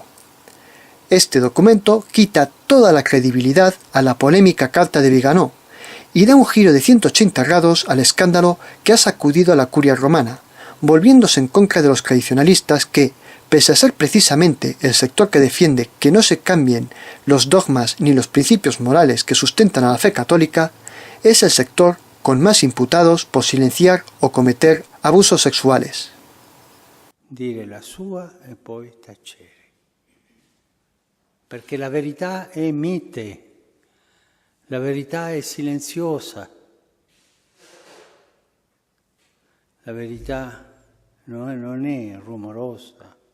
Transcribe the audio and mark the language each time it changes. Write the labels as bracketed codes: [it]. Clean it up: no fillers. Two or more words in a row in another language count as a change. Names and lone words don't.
[es] Este documento quita toda la credibilidad a la polémica carta de Viganò y da un giro de 180 grados al escándalo que ha sacudido a la curia romana, volviéndose en contra de los tradicionalistas que, pese a ser precisamente el sector que defiende que no se cambien los dogmas ni los principios morales que sustentan a la fe católica, es el sector con más imputados por silenciar o cometer abusos sexuales. [it] Dire la sua e poi tacere. Perché la verità è mite, la verità è silenziosa, la verità non è rumorosa.